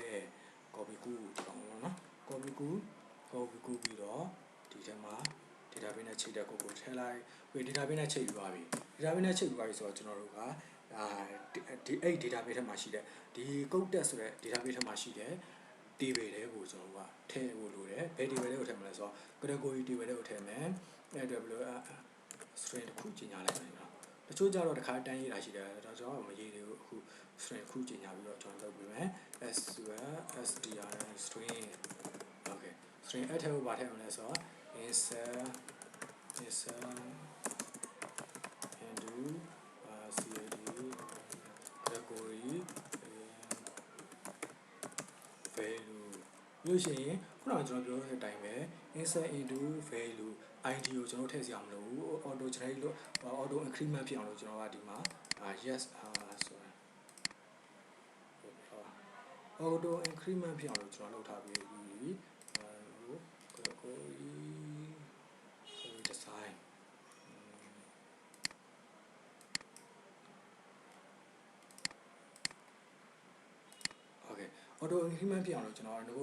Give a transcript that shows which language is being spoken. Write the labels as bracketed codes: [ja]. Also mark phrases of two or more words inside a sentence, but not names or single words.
[my] copy ကူးဒီကောင်ပေါ့နော် copy ကူးပြီးတော့ဒီထဲမှာ database နဲ့ချိန်တဲ့ကိုထည့်လိုက်ပြီး database နဲ့ချိန်ပြီးသွားပြီ database နဲ့ချိန်ပြီးသွားပြီဆိုတော့ကျွန်တော်တို့ကဒီအဲ့ database ထဲမှာရှိတဲ့ဒီ [en] code test [my] ဆိုတဲ့ database ထဲမှာရှိတဲ့ table တွေကိုကျွန်တော်တို့ကထည့်ဖို့လိုတယ်ဘယ် table တွေကိုထည့်မလဲဆိုတော့ [en] category table [my] တွေကိုထည့်မယ်အဲ့အတွက်ဘယ်လို string တစ်ခုကြီးညာလိုက်မယ်နော်တချို့ကြတော့တစ်ခါတန်းရေးတာရှိတယ်ဒါကြောင့်မရေးသေးဘူးအခု string တစ်ခုကြီးညာပြီးတော့ကျွန်တော်လုပ်ပေးမယ် [en] string okay string [my] အဲ့ထဲကိုပါထည့်မလဲဆိုတော့ [en] insert into cad category value [my] လို့ရှိရင်ခုနကကျွန်တော်ပြောတဲ့အတိုင်းပဲ [en] insert into value id [my] ကိုကျွန်တော်ထည့်စရာမလိုဘူး [en] auto generate [my] လို့ [en] auto increment [my] ဖြစ်အောင်လို့ကျွန်တော်ကဒီမှာ yes ဆိုရင် [en] auto increment [my] ဖြစ်အောင်လို့ကျွန်တော်လုပ်ထားပြီး [en] design okay auto increment [my] ဖြစ်အောင်လို့ကျွန်တော်တို့